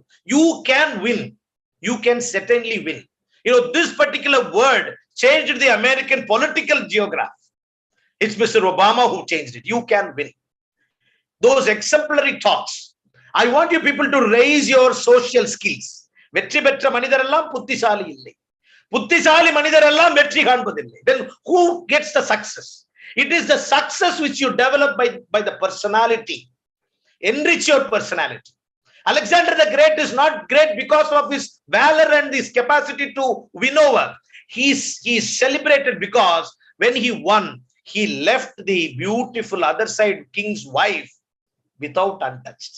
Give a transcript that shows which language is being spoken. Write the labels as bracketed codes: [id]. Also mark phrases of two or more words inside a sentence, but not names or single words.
[en] You can win. You can certainly win. This particular word changed the American political geography. It's Mr. Obama who changed it. You can win. Those exemplary talks. I want you people to raise your social skills. [ta] வெற்றி பெற்ற மனிதரெல்லாம் புத்திசாலி இல்லை. புத்திசாலி மனிதரெல்லாம் வெற்றி காண்பதில்லை. [en] Then who gets the success? It is the success which you develop by the personality. Enrich your personality. Alexander the Great is not great because of his valor and his capacity to win over. He's celebrated because when he won, he left the beautiful other side king's wife without untouched.